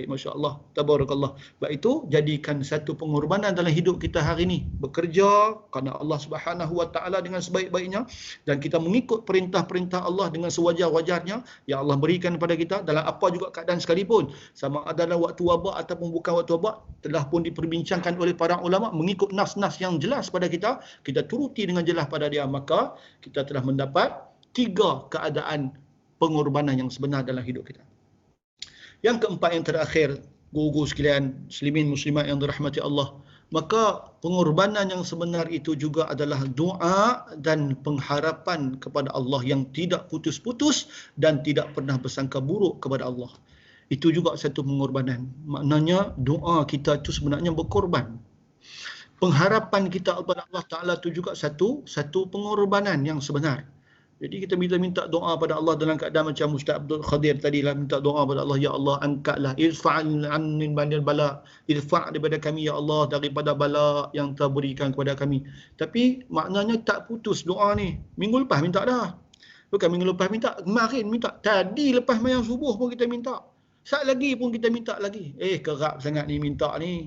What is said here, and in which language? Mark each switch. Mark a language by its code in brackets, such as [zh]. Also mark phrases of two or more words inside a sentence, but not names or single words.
[ar] ما شاء الله، تبارك الله. [ms] Sebab itu, jadikan satu pengorbanan dalam hidup kita hari ini. Bekerja kerana Allah [ar] سبحانه وتعالى [ms] dengan sebaik-baiknya, dan kita mengikut perintah-perintah Allah dengan sewajar-wajarnya yang Allah berikan kepada kita dalam apa juga keadaan sekalipun. Sama ada dalam waktu wabak ataupun bukan waktu wabak, telah pun diperbincangkan oleh para ulama mengikut nas-nas yang jelas pada kita, kita turuti dengan jelas pada dia, maka kita telah mendapat 3 keadaan pengorbanan yang sebenar dalam hidup kita. Yang keempat, yang terakhir, guru-guru sekalian, muslimin muslimat yang dirahmati Allah, maka pengorbanan yang sebenar itu juga adalah doa dan pengharapan kepada Allah yang tidak putus-putus dan tidak pernah bersangka buruk kepada Allah. Itu juga satu pengorbanan. Maknanya doa kita itu sebenarnya berkorban. Pengharapan kita kepada Allah Ta'ala itu juga satu pengorbanan yang sebenar. Jadi kita bila minta doa pada Allah dalam keadaan macam Ustaz Abdul Khadir tadi lah, minta doa pada Allah, ya Allah angkatlah, [ar] ارفع عنا البلاء، ارفع' [ms] daripada kami ya Allah daripada bala yang telah berikan kepada kami. Tapi maknanya tak putus doa ni. Minggu lepas minta dah. Bukan minggu lepas minta, kemarin minta, tadi lepas mayang subuh pun kita minta. Saat lagi pun kita minta lagi. Kerap sangat ni minta ni.